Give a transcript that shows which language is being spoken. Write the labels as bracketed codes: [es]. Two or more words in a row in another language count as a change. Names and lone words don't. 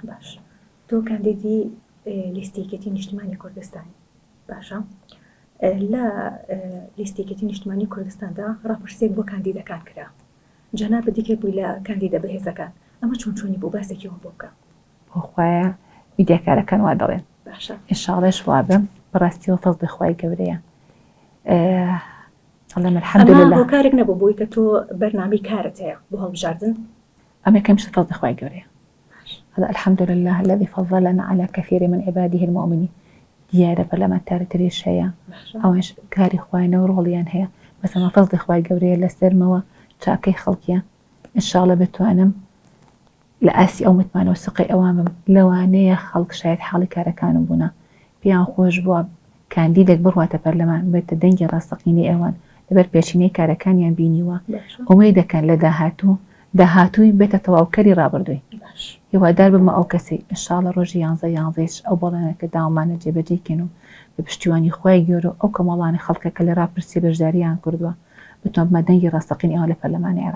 [ckb] باش تۆ کاندیدی لیستێکەتی نیشتیمانی کوردستانی باشە لە لیستێکەتی نیشتیمانی کوردستاندا ڕاپرسێک بۆ کاندیدەکان کرا جەناب دیکە بووی لە کاندیدە بەهێزەکان ئەمە چۆنی بۆ باسێکیەوە بۆ بکە بۆ خوایە میدیاکارەکان وا دەڵێن باشە ئینشاڵڵاش وا بم بەڕاستیەوە فەزلی خوای گەورەیە ئەڵێم الحەمدولله هۆکارێک نەبوو بۆی کە تۆ بەرنامەی کارت هەیە بۆ هەڵبژاردن ئەمە کەمش فەزلی خوای گەورەیە [ar] هذا الحمد لله الذي فضلنا على كثير من عباده المؤمنين [ckb] دیارە پەرلەمانتارتریش هەیە ئەوش کاری خوایە و ڕۆڵیان هەیە بەس ئەمە فەزلی خوای گەورەیە لەسەرمەوە چاکەی خەڵکیە ئینشاڵڵە بتوانم لە ئاسی ئەو متمانە و سقی ئەوامم لەوانەیە خەڵک شاید حاڵی کارەکانم بوونە پێیان خۆش بووە کاندیدێک بڕواتە پەرلەمان بێتە دەنگی ڕاستەقینی ئەوان لەبەر پێشینەی کارەکانیان بینیوە ئەوەی دەکەن لە داهاتووی بێتە تەواوکەری ڕابردووی هیوادار بمە ئەو کەسی ئینشاڵڵە ڕۆژی 11 ئەو بەڵێنەکە داوامانە جێبەجێکەن و بە پشتیوانی خوای گەورە ئەو کەمەڵانی خەڵکەکە لە ڕاپرسی بەشداریان کردووە بتوان بمە دەنگی ڕاستەقینی ئەوە لە پەرلەمانی عێراق